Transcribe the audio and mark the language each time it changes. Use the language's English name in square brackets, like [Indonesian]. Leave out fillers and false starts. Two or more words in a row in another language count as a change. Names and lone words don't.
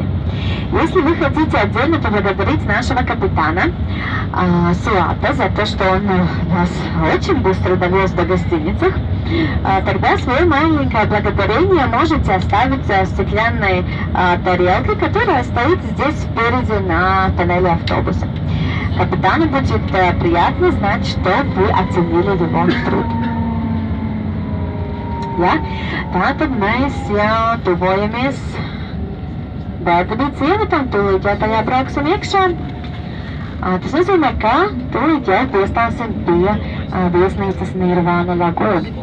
[Russian] Если вы хотите отдельно поблагодарить нашего капитана Суата за то, что он нас очень быстро довез до гостиницы, тогда свое маленькое благодарение можете оставить в стеклянной тарелке, которая стоит здесь спереди на панели автобуса. Капитану будет приятно знать, что вы оценили его tруд. [Latvian] Ja? Tātad mēs jau tuvojamies Bērtabī ciematām, tūlīt jau tajā brauksim iekšā. Tas nozīmē, ka tūlīt jau piestāsim pie viesnīcas Nirvana Laguna.